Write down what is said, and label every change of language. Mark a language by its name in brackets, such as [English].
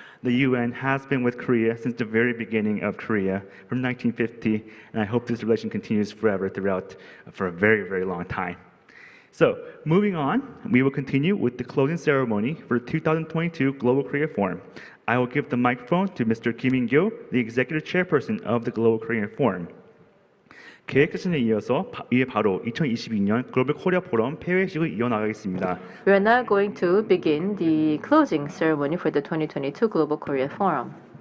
[English] The UN has been with Korea since the very beginning of Korea, from 1950, and I hope this relation continues forever throughout for a very, very long time. So, moving on, we will continue with the closing ceremony for the 2022 Global Korea Forum. I will give the microphone to Mr. Kim In-kyo, the Executive Chairperson of the Global Korean Forum. [Korean] 계획 세션에 이어서 이에 바로 2022년 글로벌 코리아 포럼 폐회식을 이어나가겠습니다. [English] We are now going to begin the closing ceremony for the 2022 Global Korea Forum.